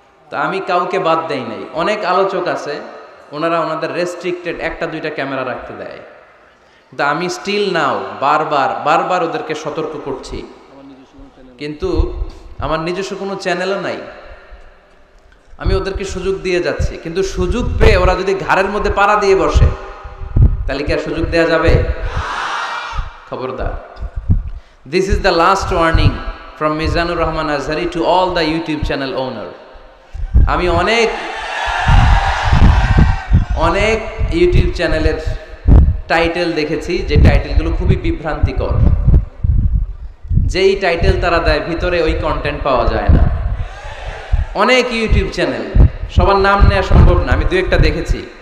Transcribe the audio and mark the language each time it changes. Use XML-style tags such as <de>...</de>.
<bn>তো আমি কাউকে বাদ দেই নাই। অনেক আলোচক আছে, ওনারা ওনাদের রেস্ট্রিক্টেড 1-2টা ক্যামেরা রাখতে দেয়, কিন্তু আমি স্টিল নাও বারবার ওদেরকে সতর্ক করছি। কিন্তু আমার নিজস্ব কোনো চ্যানেলও নাই, আমি ওদেরকে সুযোগ দিয়ে যাচ্ছি। কিন্তু সুযোগ পেয়ে ওরা যদি ঘাড়ের মধ্যে পাড়া দিয়ে বসে, তাহলে কি আর সুযোগ দেওয়া যাবে? খবরদার।</bn> <en>This is the last warning from Mizanur Rahman Azhari to all the YouTube channel owner.</en> <bn>আমি অনেক ইউটিউব চ্যানেলের টাইটেল দেখেছি যে টাইটেলগুলো খুবই বিভ্রান্তিকর। যেই টাইটেল তারা দেয় ভিতরে ওই কন্টেন্ট পাওয়া যায় না। অনেক ইউটিউব চ্যানেল, সবার নাম নেওয়া সম্ভব না, আমি 2-1টা দেখেছি।</bn>